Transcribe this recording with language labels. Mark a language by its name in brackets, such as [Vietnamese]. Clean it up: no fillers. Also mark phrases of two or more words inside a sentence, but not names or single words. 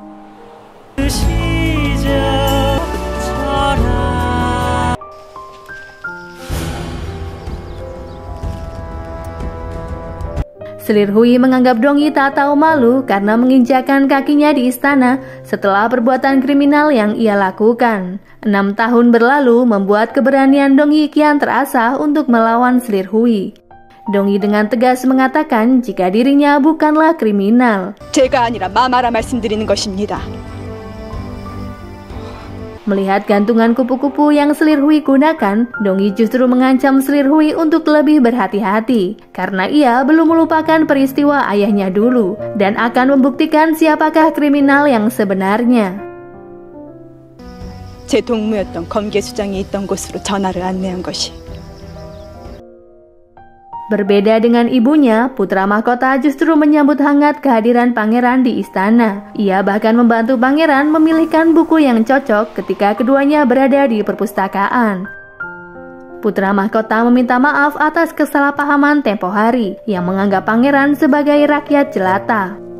[Indonesian] Selir Hui menganggap Dongyi tak tahu malu karena menginjakan kakinya di istana setelah perbuatan kriminal yang ia lakukan. 6 tahun berlalu membuat keberanian Dongyi kian terasah untuk melawan Selir Hui. Dongyi dengan tegas mengatakan jika dirinya bukanlah kriminal. [Korean] 제가 아니라 마마라 말씀드리는 것입니다. [Indonesian] Melihat gantungan kupu-kupu yang Selir Hui gunakan, Dongyi justru mengancam Selir Hui untuk lebih berhati-hati karena ia belum melupakan peristiwa ayahnya dulu dan akan membuktikan siapakah kriminal yang sebenarnya. [Korean] 제 동무였던 검계수장이 있던 곳으로 전화를 안내한 것이. [Indonesian] Berbeda dengan ibunya, putra mahkota justru menyambut hangat kehadiran pangeran di istana. Ia bahkan membantu pangeran memilihkan buku yang cocok ketika keduanya berada di perpustakaan. Putra mahkota meminta maaf atas kesalahpahaman tempo hari yang menganggap pangeran sebagai rakyat jelata.